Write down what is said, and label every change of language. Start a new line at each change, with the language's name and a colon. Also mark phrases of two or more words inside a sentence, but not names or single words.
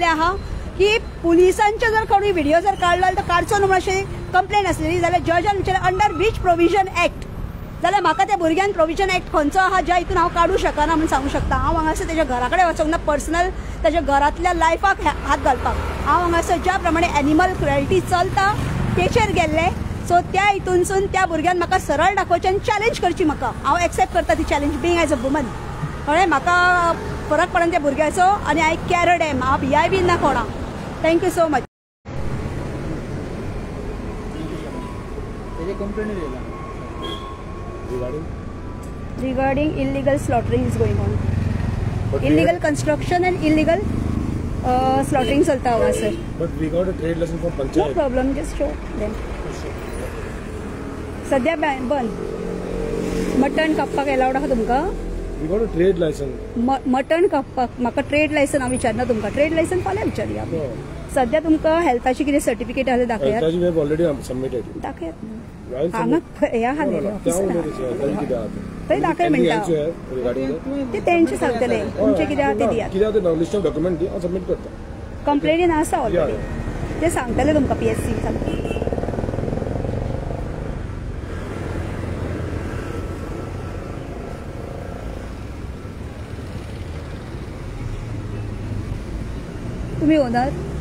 Konkani: आहा की पुलिसांचे जर कोणी व्हिडिओ जर काडलो जाल्यार तो काडचो न्हू अशी कंप्लेन आसलेली जाल्यार जजान विचारलें
English: under which provision act
Konkani: जाल्यार म्हाका त्या भुरग्यान
English: provision act
Konkani: खंयचो आहा ज्या हितून हांव काडूं शकना म्हणून सांगूं शकता हांव हांगासर तेज्या घरा कडेन वचोंक ना पर्सनल तेज्या घरांतल्या लायफाक हात घालपाक हांव हांगासर ज्या प्रमाणे
English: animal cruelty
Konkani: चलता तेचेर गेल्ले सो त्या हितूनसून त्या भुरग्यान म्हाका सरळ दाखोवचें आनी चॅलेंज करची म्हाका. हांव एक्सेप्ट करता ती चॅलेंज
English: being as a woman.
Konkani: कळ्ळें म्हाका फरक पडना त्या भुरग्याचो आनी
English: I cared em.
Konkani: हांव भियाय बीन ना कोणा.
English: thank you so much. Regarding illegal slaughtering is going on. Illegal construction and illegal slaughtering
Hindi: चलता हुआ सर.
English: But we got a trade license from No Panchayat. problem, just show them.
Konkani: सध्या बंद. मटण कापपाक अलाउड आहा तुमकां?
English: We got a trade license.
Konkani: मटण कापपाक म्हाका
English: trade license
Konkani: हांव विचारना तुमकां.
English: trade license
Konkani: फाल्यां विचारया.
English: No.
Konkani: सध्या तुमकां हेल्थाची कितें सर्टिफिकेट आहा दाखयात.
English: Health we have already submitted.
Konkani: दाखयात.
English: I'll
Konkani: हांगा
English: submit.
Konkani: ह्या हा
English: No,
Konkani: न्ही
English: no, त्या
Konkani: ऑफिसर. उलयता तें कितें आहा तें. थंय दाखय
English: Anything
Konkani: म्हणटा.
English: else you have regarding that?
Konkani: ते तेंचे सांगतले तुमचे कितें आहा ते दियात. कितें आहा तें
English: list of document
Konkani: दी हांव सबमिट करता. कंप्लेनीन आसा या, ऑलरेडी. ते सांगतले तुमकां PSC सांगतले. तुम्ही ओनर